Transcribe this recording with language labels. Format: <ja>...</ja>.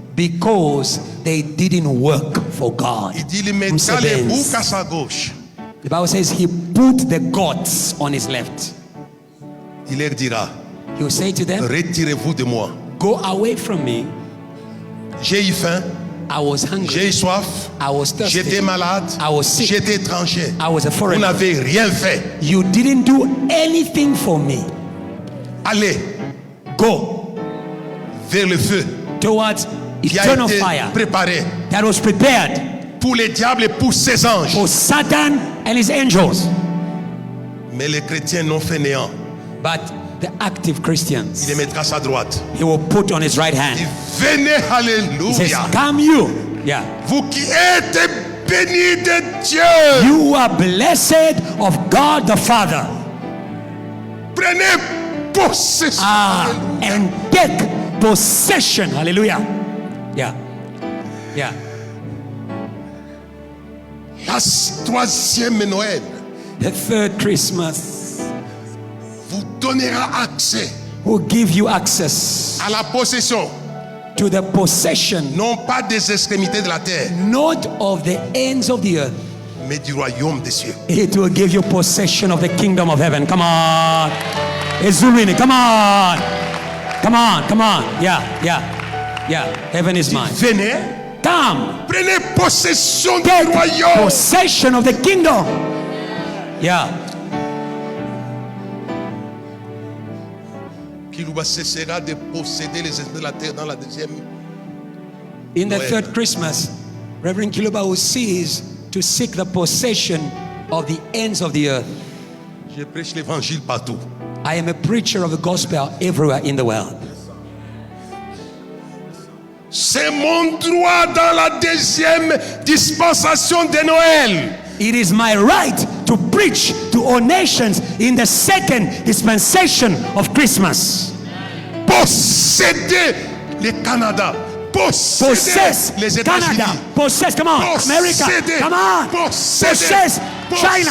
<en>because they didn't work for God.</en> <fr>Il dit il mettra les boucs à sa gauche.</fr> <en>The Bible says he put the gods on his left.</en> <fr>Il leur dira,</fr> <en>He will say to them,</en> <fr>retirez-vous de moi.</fr> <en>go away from me.</en> <fr>J'ai eu faim,</fr> <en>I was hungry.</en> <fr>j'ai eu soif,</fr> <en>I was thirsty.</en> <fr>j'étais malade,</fr> <en>I was sick.</en> <fr>j'étais étranger.</fr> <en>I was a</en> <fr>Vous</fr> <en>foreigner.</en> <fr>n'avez rien fait.</fr> <en>You didn't do anything for me.</en> <fr>Allez</fr> <en>Go</en> <fr>vers le feu</fr> <en>towards</en> <fr>qui a</fr> <en>eternal</en> <fr>été</fr> <en>fire</en> <fr>préparé</fr> <en>that was prepared</en> <fr>pour les diables et pour ses anges.</fr> <en>for Satan and his angels.</en> <fr>Mais les chrétiens non fainéants,</fr> <en>But the active</en> <fr>il</fr> <en>Christians,</en> <fr>les mettra à sa droite.</fr> <en>he will put on his right</en> <fr>Il</fr> <en>hand.</en> <fr>venez,</fr> <en>He says,</en> <fr>alléluia.</fr> <en>come you. Yeah.</en> <fr>Vous qui êtes bénis de Dieu,</fr> <en>You are blessed of God the Father.</en> <fr>prenez possession.</fr> <en>And take possession. Hallelujah. Yeah. Yeah.</en> <fr>La troisième Noël</fr> <en>The third Christmas</en> <fr>vous donnera accès</fr> <en>will give you access</en> <fr>à la possession,</fr> <en>to the possession,</en> <fr>non pas des extrémités de la terre,</fr> <en>not of the ends of the earth.</en> <fr>mais du royaume des cieux.</fr> <en>It will give you possession of the kingdom of heaven. Come on. Ezurini, come on. Come on, come on. Yeah, yeah, yeah. Heaven is mine.</en> <fr>Venez,</fr> <en>Come.</en> <fr>prenez possession du</fr> <en>Take</en> <fr>royaume.</fr> <en>possession of the kingdom. Yeah.</en> <fr>Kiluba cessera de posséder les esprits de la terre dans la deuxième.</fr> <en>In the</en> <fr>Noël.</fr> <en>third Christmas, Reverend Kiluba will cease to seek the possession of the ends of the earth.</en> <fr>Je prêche l'évangile partout.</fr> <en>I am a preacher of the gospel everywhere in the world.</en> <fr>C'est mon droit dans la deuxième dispensation de Noël.</fr> <en>It is my right to preach to all nations in the second dispensation of Christmas.</en> <fr>Posséder le Canada.</fr> <en>Possess</en> <fr>les États-Unis.</fr> <en>Canada. Possess, come on, America.</en> <fr>Posséder.</fr> <en>Come on. Possess China.</en>